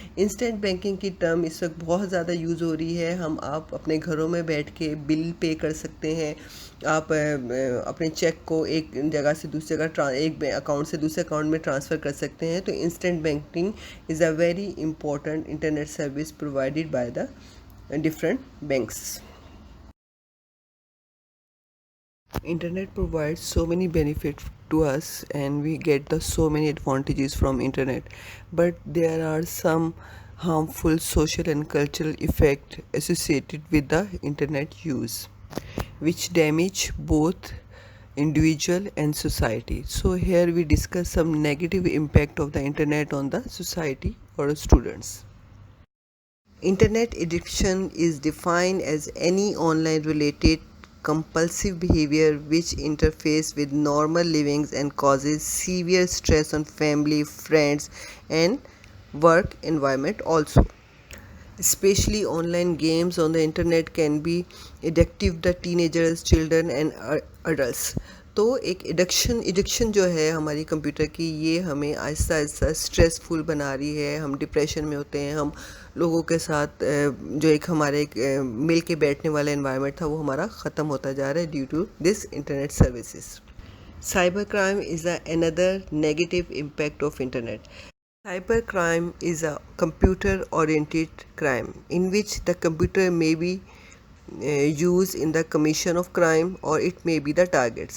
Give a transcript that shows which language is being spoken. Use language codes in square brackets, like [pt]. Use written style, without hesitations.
[hi] Instant banking की term इस वक्त बहुत ज़्यादा यूज़ हो रही है. आप अपने घरों में बैठ के बिल पे कर सकते हैं. आप अपने चेक को एक जगह से दूसरी जगह एक अकाउंट से दूसरे अकाउंट में ट्रांसफ़र कर सकते हैं. [en] तो instant banking is a very important internet service provided by the different banks. Internet provides so many benefits to us and we get the so many advantages from internet, but there are some harmful social and cultural effects associated with the internet use which damage both individual and society. So here we discuss some negative impact of the internet on the society or students. Internet addiction is defined as any online related compulsive behavior which interferes with normal living and causes severe stress on family, friends and work environment also. Especially online games on the internet can be addictive to teenagers, children and adults. [hi] तो एक addiction जो है हमारी computer की, ये हमें Aahista Aahista stressful बना रही है। हम डिप्रेशन में होते हैं, हम लोगों के साथ जो एक हमारे मिल के बैठने वाला एनवायरनमेंट था वो हमारा ख़त्म होता जा रहा है due to this internet services. [en] Cybercrime is another negative impact of internet. Cybercrime is a computer-oriented crime in which the computer may be used in the commission of crime or it may be the target.